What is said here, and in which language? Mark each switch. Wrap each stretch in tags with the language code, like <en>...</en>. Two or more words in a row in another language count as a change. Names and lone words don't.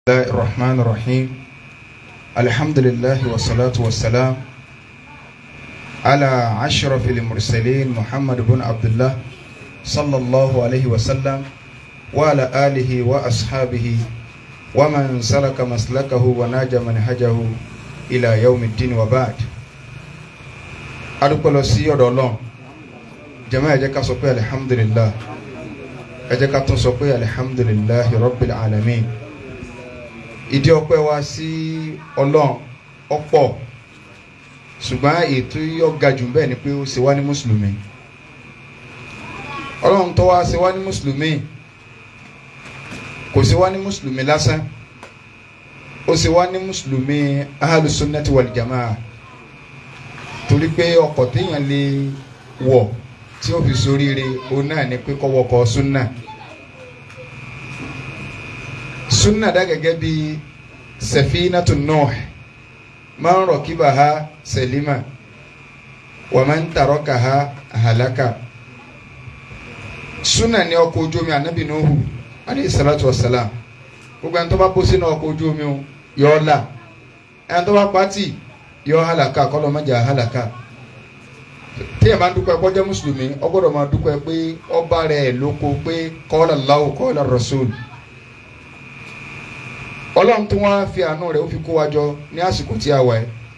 <ar>الرحمن الرحيم الحمد لله والصلاة والسلام على أشرف المرسلين محمد بن عبد الله صلى الله عليه وسلم وعلى آله وأصحابه ومن سلك مسلكه وناج منهجه إلى يوم الدين وبعد.</ar> <yo>adúpẹ́ lọ sí ọ̀dọ̀ Ọlọ́run jàmáà ẹ jẹ́ ká sọ pé alhamdulillah, ẹ jẹ́ ká tún sọ pé</yo> <ar>الحمد لله رب العالمين.</ar> <yo>Ìdí ọpẹ́ wa sí Ọlọ́run ọ̀pọ̀, ṣùgbọ́n ètò yọ ga jù bẹ́ẹ̀ ni pé ó ṣe wá ní mùsùlùmí. Ọlọ́run tó wá ṣe wá ní mùsùlùmí kò ṣe wá ní mùsùlùmí lásán, ó ṣe wá ní mùsùlùmí</yo> <ar>أهل السنة والجماعة.</ar> <yo>Torí pé ọkọ̀ téèyàn lè wọ̀ tí ó fi ṣoríire òun náà ni pé kó wọkọ̀ súnà. Súnà dá gẹ́gẹ́ bí</yo> <ar>سفينة نوح من ركبها سلم ومن تركها هلك.</ar> <yo>Súnà ni ọkọ̀ ojú omi Ànábì Nuhu</yo> <ar>عليه الصلاة والسلام.</ar> <yo>Gbogbo ẹni tó bá bó sínú ọkọ̀ ojú omi yọ ọ́ là, ẹni tó bá pàtì yọ halaka, kọlọ mọjà halaka. Tí ẹ máa ń dúpẹ́ kọjá mùsùlùmí, ọ gbọ́dọ̀ máa dúpẹ́ pé ọba rẹ̀ lóko pé</yo> <ar>قال الله قال رسول.</ar> <yo>Ọlọ́run tó wá fi àánú rẹ̀ ó fi kó wa jọ ní àsìkò tí a wà ẹ́.</yo>